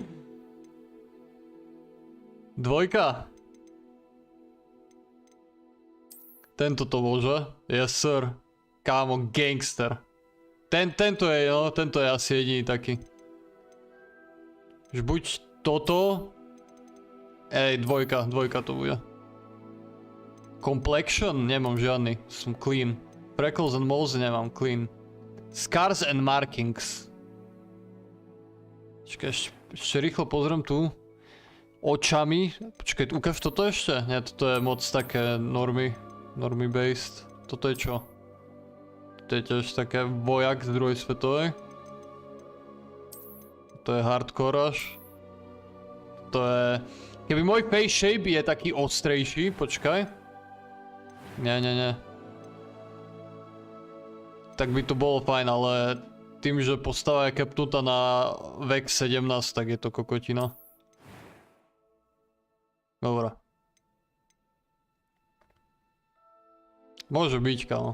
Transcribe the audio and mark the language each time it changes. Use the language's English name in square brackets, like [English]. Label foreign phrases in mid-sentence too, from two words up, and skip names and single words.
[Slovak] Dvojka. Tento to môže. [English] Yes sir. [Slovak] Kámo, gangster. Tento je asi jediný taký. Že buď toto. Dvojka to bude. Complexion? Nemám žiadny. Som clean. [English] Freckles and moles nemám clean. Scars and markings. [Slovak] Počkaj, ešte rýchlo pozriem tu. Očami. Počkaj, ukáž toto ešte? Nie, toto je moc také normy based. Toto je čo? Toto je tiež také vojak z druhej svetovej. To je hardcore až. To je... Keby môj [English] face shape [Slovak] je taký ostrejší, počkaj. Nie. Tak by to bolo fajn, ale tým, že postava je kepnutá na vek 17, tak je to kokotina. Dobre. Môže byť, kámo.